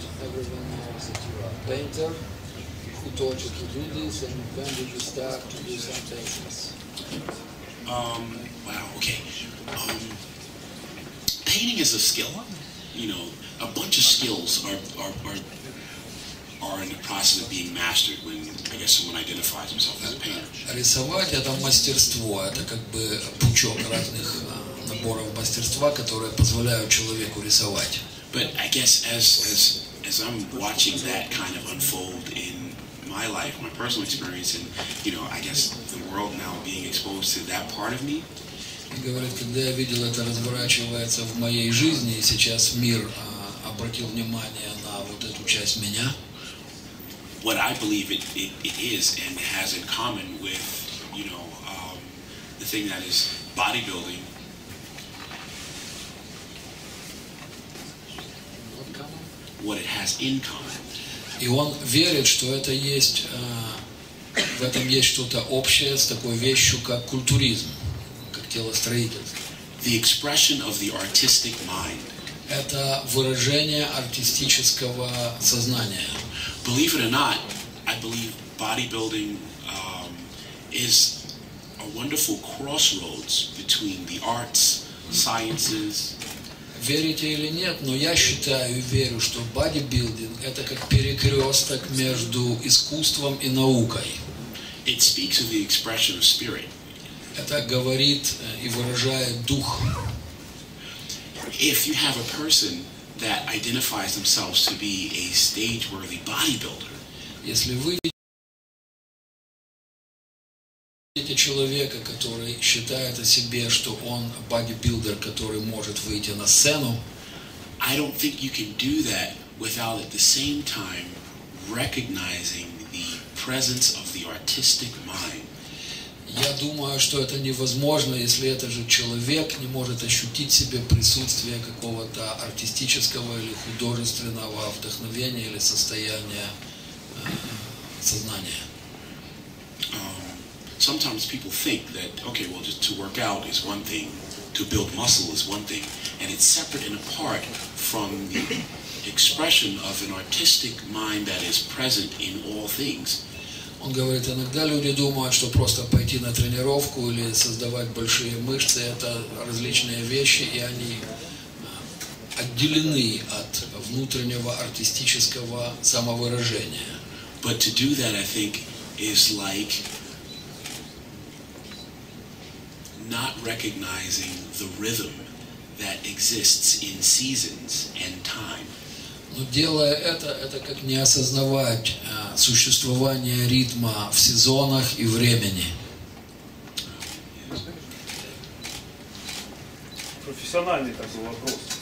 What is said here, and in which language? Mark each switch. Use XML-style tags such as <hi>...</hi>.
<en>Who taught you to do this, and when did you start to do something else? Wow, okay. Painting is a skill. A bunch of skills are in the process of being mastered when someone identifies himself as a painter.</en> <ru>Рисовать это мастерство, это как бы пучок разных наборов мастерства, которые позволяют человеку рисовать.</ru> <en>But I guess as I'm watching that kind of unfold in my life, my personal experience, and I guess the world now being exposed to that part of me.</en> <ru>И говорит, когда я видел это разворачивается в моей жизни, и сейчас мир обратил внимание на вот эту часть меня.</ru> <en>What I believe it is and has in common with the thing that is bodybuilding. What it has in common.</en> <ru>И он верит, что это есть, в этом есть что-то общее с такой вещью, как культуризм, как телостроительство.</ru> <en>The expression of the artistic mind.</en> <ru>Это выражение артистического сознания.</ru> <en>Believe it or not, I believe bodybuilding is a wonderful crossroads between the arts, sciences.</en> <ru>Верите или нет, но я считаю и верю, что бодибилдинг это как перекресток между искусством и наукой.</ru> <en>It speaks of the expression of spirit.</en> <ru>Это говорит и выражает дух.</ru> <en>If you have a person that identifies themselves to be a stage-worthy bodybuilder,</en> <ru>если вы видите человека, который считает о себе, что он бодибилдер, который может выйти на сцену,</ru> <en>I don't think you can do that without at the same time recognizing the presence of the artistic mind.</en> <ru>Я думаю, что это невозможно, если этот же человек не может ощутить в себе присутствие какого-то артистического или художественного вдохновения или состояния сознания.</ru> <en>sometimes people think that, okay, well, just to work out is one thing, to build muscle is one thing, and it's separate and apart from the expression of an artistic mind that is present in all things.</en> <ru>Он говорит, иногда люди думают, что просто пойти на тренировку или создавать большие мышцы – это различные вещи, и они отделены от внутреннего артистического самовыражения.</ru> <en>But to do that, I think, is like not recognizing the rhythm that exists in seasons and time.</en> <ru>Но делая это как не осознавать существование ритма в сезонах и времени. Профессиональный такой вопрос.</ru>